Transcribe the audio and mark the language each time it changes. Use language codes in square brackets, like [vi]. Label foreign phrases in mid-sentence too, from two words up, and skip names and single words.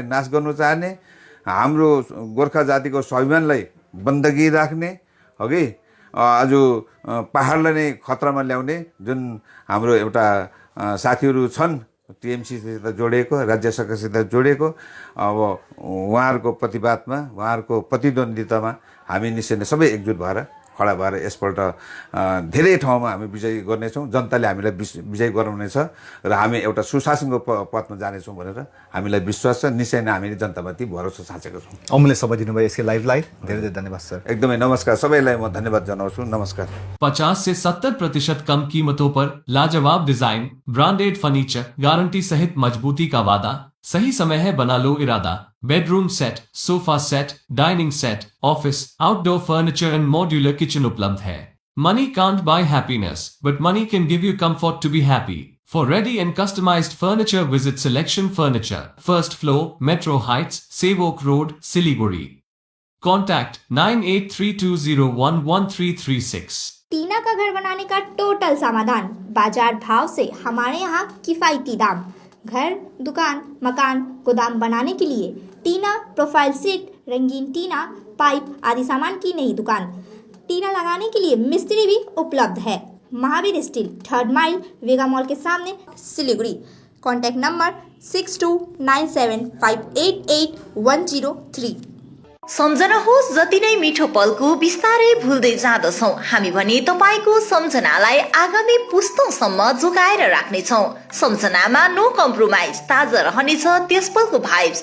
[ne] नाश गर्नु चाहने, हाम्रो गोर्खा जातिको स्वाभिमानलाई बन्दगी राख्ने हगि, आज पाहाडलाई नै खतरामा ल्याउने जुन हाम्रो एउटा साथीहरू छन् टिएमसीसित जोडिएको, राज्य सरकारसित जोडिएको, अब उहाँहरूको प्रतिवादमा, उहाँहरूको प्रतिद्वन्द्वितामा हामी निश्चय नै सबै एकजुट भएर खडा भएर यसपल्ट धेरै ठाउँमा हामी विजय गर्नेछौँ। जनताले हामीलाई विजय गराउनेछ र हामी एउटा सुशासनको पथमा जानेछौँ भनेर हामीलाई विश्वास छ। निश्चय नै हामीले जनतामाथि भरोसा साँचेका छौँ। अमूल्य समय दिनुभयो यसको लाइभलाई धेरै धेरै धन्यवाद सर। एकदमै नमस्कार, सबैलाई म धन्यवाद जनाउँछु। नमस्कार। [hi] 50 से 70% कम कीमतों पर लाजवाब डिजाइन, [en] branded furniture, [hi] गारंटी सहित मजबूती का वादा। सही समय है, बना लो इरादा। [en] bedroom set, sofa set, dining set, [hi] ऑफिस, [en] outdoor furniture and modular kitchen [hi] उपलब्ध है। [en] Money can't buy happiness, but money can give you comfort to be happy. For ready and customized furniture, visit Selection Furniture, 1st floor, Metro Heights, Sevok Road, Siliguri. Contact 9832011336. [hi] टीना का घर बनाने का टोटल समाधान, बाजार भाव से हमारे यहाँ किफायती दाम। घर, दुकान, मकान, गोदाम बनाने के लिए टीना, [en] profile sheet, [hi] रंगीन टीना, पाइप आदि सामान की नई दुकान। टीना लगाने के लिए मिस्त्री भी उपलब्ध है। महावीर स्टील, 3rd माइल, वेगा मॉल के सामने, सिलीगुड़ी। [en] contact number [hi] 6297588103। [ne] सम्झनुहोस्, जति नै मिठो पलको बिस्तारै भुल्दै जाँदछौँ हामी भने तपाईँको सम्झनालाई आगामी पुस्तौँसम्म जोगाएर राख्नेछौँ। सम्झनामा [en] no compromise, [ne] ताजा रहनेछ त्यस पलको भाइब्स।